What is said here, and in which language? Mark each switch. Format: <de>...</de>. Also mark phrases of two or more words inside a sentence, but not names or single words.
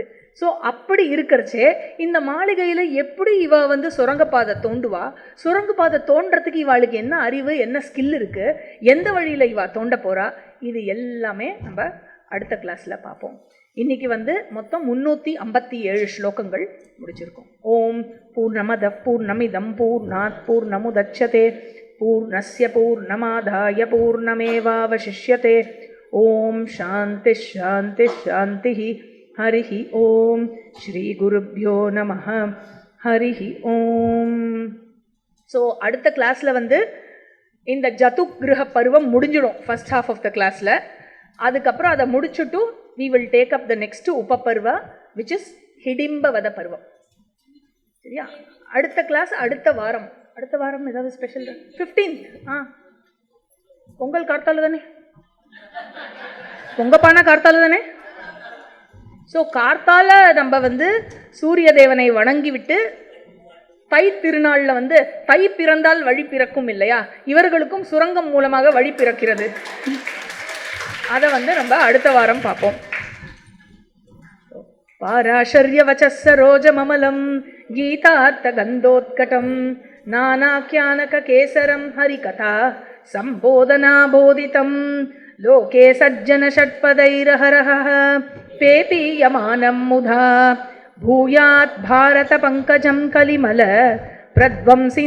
<ta>ஸோ அப்படி இருக்கிறச்சே இந்த மாளிகையில் எப்படி இவ சுரங்கப்பாதை தோண்டுவா? சுரங்கப்பாதை தோன்றதுக்கு இவாளுக்கு என்ன அறிவு, என்ன ஸ்கில் இருக்குது, எந்த வழியில் இவா தோண்ட போகிறா? இது எல்லாமே நம்ம அடுத்த கிளாஸில் பார்ப்போம். இன்னைக்கு மொத்தம் 357 ஸ்லோகங்கள் முடிச்சிருக்கோம்.</ta> <sa>ॐ पूर्णमद पूर्णमिदं पूर्णात् पूर्णमुदच्यते पूर्णस्य पूर्णमादाय पूर्णमेवावशिष्यते. ॐ शान्ति शान्ति शान्ति. हरिः ॐ श्री गुरुभ्यो नमः. हरिः ॐ.</sa> <ta>ஸோ அடுத்த கிளாஸில் இந்த ஜதுகிரக பருவம் முடிஞ்சிடும்,</ta> <en>first half of the</en> <ta>கிளாஸில். அதுக்கப்புறம் அதை முடிச்சுட்டு</ta> <en>we will take up the next</en> <ta>உபபர்வா</ta> <en>which is</en> <ta>ஹிடிம்பவத பருவம். சரியா? அடுத்த கிளாஸ் அடுத்த வாரம் ஏதாவது ஸ்பெஷல்? 15th. பொங்கல் கார்த்தால தானே, பொங்கப்பான கார்த்தால தானே. ஸோ கார்த்தால நம்ம சூரிய தேவனை வணங்கி விட்டு தை திருநாளில் தை பிறந்தால் வழி பிறக்கும் இல்லையா, இவர்களுக்கும் சுரங்கம் மூலமாக வழி பிறக்கிறது. அதை நம்ம அடுத்த வாரம் பார்ப்போம்.</ta> <sa>पाराशर्य वच्च सरोजममलं गीतार्थ गन्धोत्कटं नानाख्यानककेसरं हरिकथा सम्बोधनाबोधितं लोके सज्जनषट्पदैरहरहः पेपीयमानं मुधा भूयात् भारतपङ्कजं कलिमल प्रध्वंसिन</sa>